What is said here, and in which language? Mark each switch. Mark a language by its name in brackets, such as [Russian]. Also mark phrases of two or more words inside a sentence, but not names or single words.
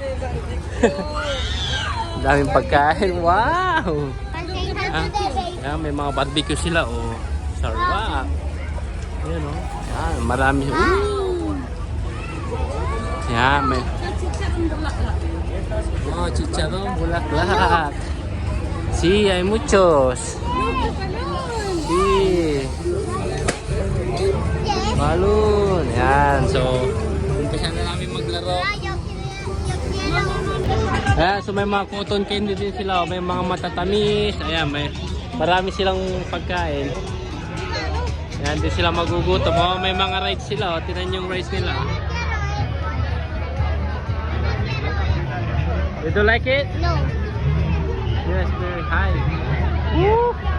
[Filipino] Daming pagkain. Wow! Ayan, may mga barbecue sila. Oh. Sarap. Ayan, oh. Ayan, marami. Ayan, may... Oh, chicharrón, bulaklak. [Spanish] Sí, hay muchos. Sí. [Filipino] Balloon. Yan. So, umpisa na namin maglaro. Ayan, so may mga [English] cotton candy [Filipino] din sila. May mga matatamis. Ayan, may marami silang pagkain. Ayan, din sila magugutom. Oh, may mga rides sila. Oh, tinan yung rides nila. [English] Did you like it? No. Yes, very high. Woo!